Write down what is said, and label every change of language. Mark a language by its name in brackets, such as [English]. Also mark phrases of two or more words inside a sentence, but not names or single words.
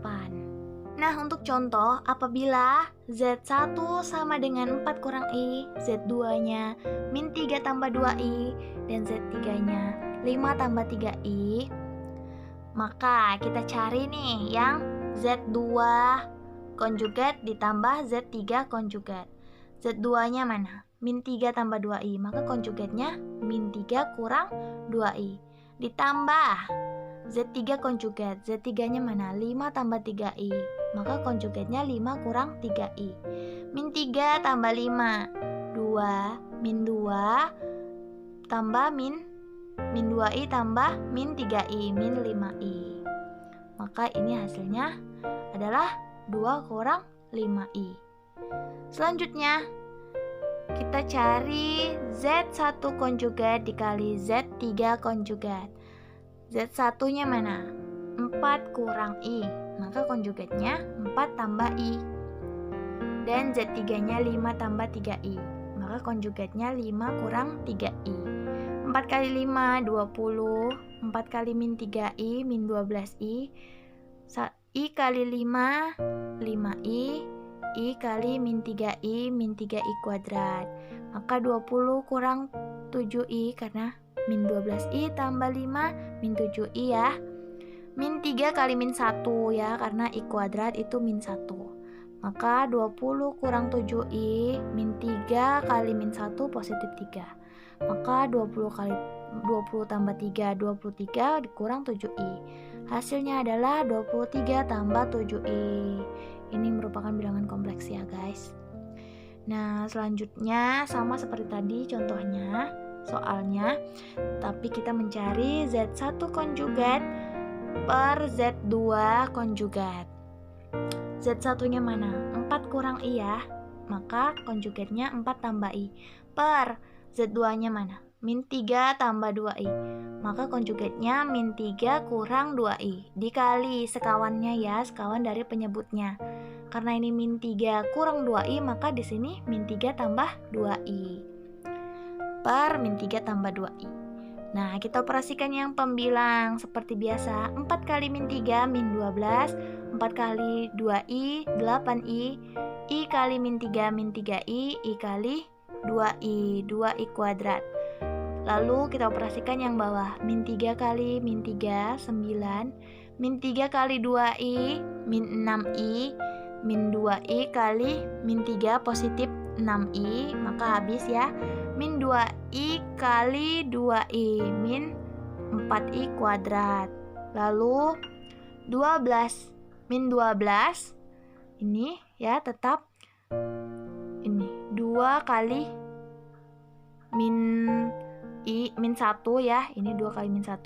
[Indonesian] Nah, untuk contoh, apabila Z1 sama dengan 4 kurang I, Z2-nya min 3 tambah 2I, dan Z3-nya 5 tambah 3I, maka kita cari nih yang Z2 konjugat ditambah Z3 konjugat. Z2-nya mana? Min 3 tambah 2I, maka konjugatnya min 3 kurang 2I. Ditambah Z3 konjugat, Z3-nya mana? 5 tambah 3I, maka konjugatnya 5 kurang 3I. Min 3 tambah 5, 2, min 2 tambah min 2I tambah min 3I, min 5I. Maka ini hasilnya adalah 2 kurang 5I. Selanjutnya kita cari Z1 konjugat dikali Z3 konjugat. Z1-nya mana? 4 kurang I, maka konjugatnya 4 tambah I. Dan Z3-nya 5 tambah 3I, maka konjugatnya 5 kurang 3I. 4 kali 5, 20. 4 kali min 3I, min 12I. I kali 5, 5I. I kali min 3I, min 3I kuadrat. Maka 20 kurang 7I karena min 12I tambah 5, min 7I ya. Min 3 kali min 1 ya, karena I kuadrat itu min 1. Maka 20 kurang 7I, min 3 kali min 1 positif 3. Maka 20 tambah 3, 23 dikurang 7I. Hasilnya adalah 23 tambah 7I. Ini merupakan bilangan kompleks ya guys. Nah, selanjutnya sama seperti tadi contohnya, soalnya, tapi kita mencari Z1 konjugat per Z2 konjugat. Z1-nya mana? 4 kurang I ya, maka konjugatnya 4 tambah I. Per Z2-nya mana? Min 3 tambah 2I, maka konjugatnya min 3 kurang 2I. Dikali sekawannya ya, sekawan dari penyebutnya. Karena ini min 3 kurang 2I, maka di sini min 3 tambah 2I. Per min 3 tambah 2I. Nah, kita operasikan yang pembilang seperti biasa. 4 kali min 3, min 12. 4 kali 2I, 8I. I kali min 3, min 3I. I kali 2I, 2I kuadrat. Lalu kita operasikan yang bawah. Min 3 kali min 3, 9. Min 3 kali 2I, min 6I. Min 2I kali min 3 positif 6I, maka habis ya. Min 2I kali 2I, min 4I kuadrat. Lalu 12, min 12 ini ya tetap ini 2 kali min I, min 1 ya, ini 2 kali min 1.